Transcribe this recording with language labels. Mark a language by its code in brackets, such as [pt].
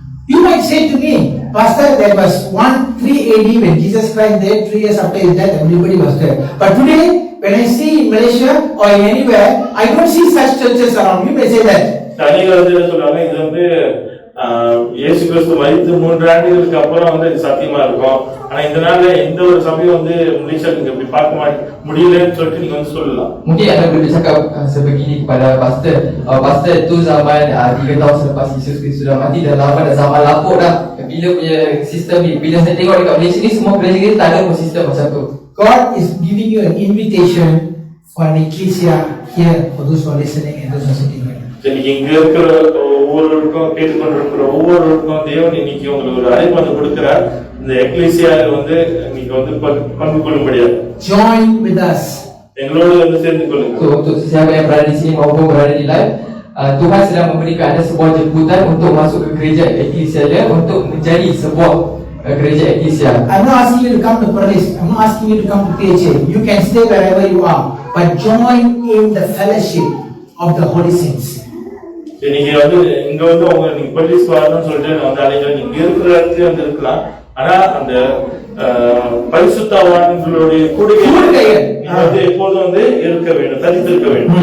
[en] You might say to me, Pastor, there was 3 AD when Jesus Christ died, 3 years after his death, everybody was there. But today, when I see in Malaysia or anywhere, I don't see such churches around. You may say that. [ta] அநேகர் வந்து என்ன சொல்றாங்க, இது வந்து இயேசு கிறிஸ்து மரித்து 3 ஆண்டுகளுக்கு அப்புறம் வந்து இது சத்தியமா இருக்கும். ஆனா இந்த நாள்ல எந்த ஒரு சபையும் வந்து மலேசியா நீங்க இப்படி பார்க்க முடியலன்னு சொல்லிட்டு நீங்க வந்து சொல்லலாம். [ms] Mungkin anda boleh cakap sebegini kepada pastor. Pastor itu zaman 3 tahun selepas Yesus Kristus sudah mati dah lama, dah zaman lapuk dah. Bila punya sistem ni, bila saya tengok dekat Malaysia ni, semua gereja kita tak ada pun sistem macam tu. [en] God is giving you an invitation for an ecclesia here for those who are listening and those who are sitting here. [ta] இன்னைக்கு இங்க இருக்கிற ஒவ்வொருவருக்கும், கேட்டுக்கொண்டிருக்கிற ஒவ்வொருவருக்கும் தேவன் இன்னைக்கு உங்களுக்கு ஒரு அழைப்பு வந்து கொடுக்கிறார். இந்த எக்லீசியால வந்து நீங்க வந்து பங்கு கொள்ளும்படியாக [en] Join with us. [ta] எங்களோடு வந்து சேர்ந்து கொள்ளுங்க. [ms] So untuk siapa yang berada di sini maupun berada di live, Tuhan sedang memberikan anda sebuah jemputan untuk masuk ke gereja eklesia dia, untuk menjadi sebuah gereja eklesia. [en] I'm not asking you to come to Perlis. I'm not asking you to come to PHA. You can stay wherever you are, but join in the fellowship of the holy saints. [ta] நீங்க வந்து இங்க வந்து உங்க நீங்க பள்ளிஸ் வரணும்னு சொல்லிட்டு நான் வந்து அழைக்கிறேன். நீங்க இருக்கிற இடத்துல வந்து இருக்கலாம், ஆனா அந்த பரிசுத்தவான்களுடைய கூடுகை வந்து எப்போதும் வந்து இருக்க வேண்டும், தரித்திருக்க வேண்டும்.